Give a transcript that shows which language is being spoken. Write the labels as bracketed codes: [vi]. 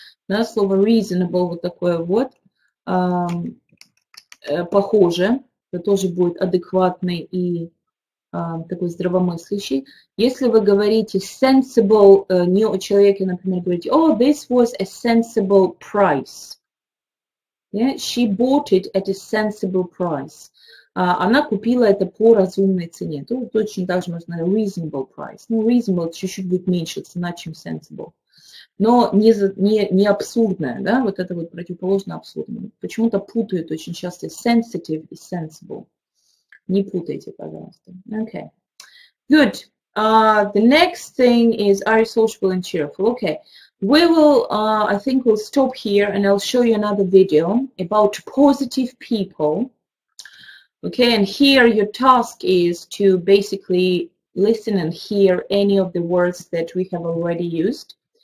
[ru] Да, слово reasonable вот такое вот, похоже, это тоже будет адекватный и такой здравомыслящий. Если вы говорите sensible, не о человеке, например, говорите, [en] oh, this was a sensible price. Yeah? She bought it at a sensible price. [ru] Она купила это по разумной цене. То точно так же можно сказать reasonable price. Ну, reasonable чуть-чуть будет меньше цена, чем sensible. Но не абсурдная, да, вот это вот противоположно абсурдному. Почему-то путают очень часто sensitive и sensible. Не путайте, пожалуйста. Okay. Good. [en] The next thing is, are you sociable and cheerful? Okay. We will, I think we'll stop here and I'll show you another video about positive people. Okay, and here your task is to basically listen and hear any of the words that we have already used.